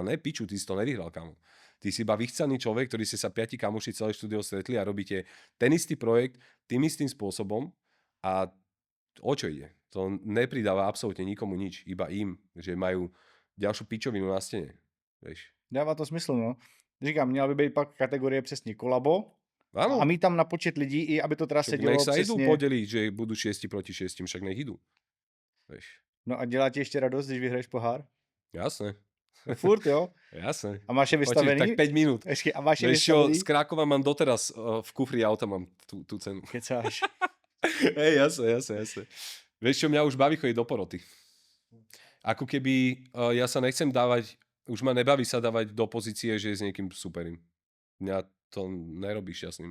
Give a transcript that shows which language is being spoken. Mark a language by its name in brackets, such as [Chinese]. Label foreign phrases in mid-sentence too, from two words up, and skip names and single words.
[Slovak] Ne, piču, ty si to nevyhral, kamo. Ty si iba vychcaný človek, ktorý ste sa 5 kamoši celé štúdio stretli a robíte ten istý projekt tým istým spôsobom a o čo ide? To nepridáva absolútne nikomu nič, iba im, že majú ďalšiu pičovinu na stene. Vieš. [Czech] Dává to smysl, no. Říkám, měla by být pak kategorie přesně kolabo a [Slovak] Áno, [Czech] mít tam na počet lidí, i aby to teda [Slovak] však nech [Czech] sedělo [Slovak] sa idú [Czech] přesně. [Slovak] podeliť, že budú 6 proti 6, však nech idú. Vieš. [Czech] No a dělá ti ještě radost, když vyhraješ pohár? [Slovak] Jasné, [Czech] No furt, jo? [Slovak] jasné. [Czech] A máš je Počkej, vystavený? [Slovak] tak 5 minút. [Czech] Ještě, a máš je [Slovak] Vieš čo, [Czech] vystavený? [Slovak] z Krakova mám doteraz v kufri auta mám tú cenu. [Czech] Kecáš. [Slovak] Hej, jasné. Vieš čo, mňa už baví chodiť do poroty. Ako keby ja sa nechcem dávať, už ma nebaví sa dávať do pozície, že s niekým superím. Mňa to nerobí šťastným.